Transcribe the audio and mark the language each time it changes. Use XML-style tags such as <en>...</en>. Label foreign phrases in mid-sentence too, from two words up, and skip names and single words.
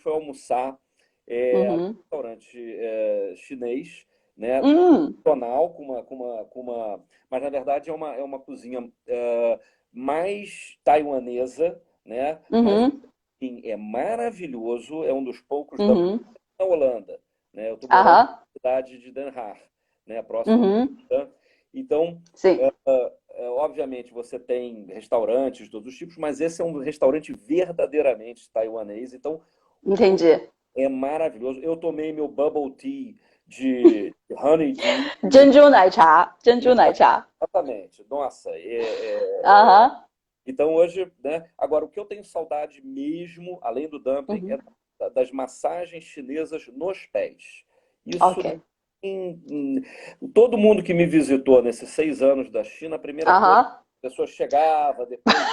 <pt>foi almoçar num restaurante chinês, né, tradicional, mas na verdade é uma cozinha mais taiwanesa, né, mas assim, é maravilhoso, é um dos poucos na Holanda, né, eu estou morando na cidade de Den Haag, né, próximo de Amsterdã. Então, obviamente, você tem restaurantes de todos os tipos, mas esse é um restaurante verdadeiramente taiwanês. Então, entendi. É maravilhoso. Eu tomei meu</pt> <en>bubble tea</en> <pt>de</pt> <en>honey dew.</en> <zh>珍珠奶茶, 珍珠奶茶.</zh> <pt>Exatamente. Nossa, então hoje, né? Agora, o que eu tenho saudade mesmo, além do dumpling, é das massagens chinesas nos pés. Isso todo mundo que me visitou nesses 6 anos da China, a primeira coisa, a pessoa chegava depois</pt>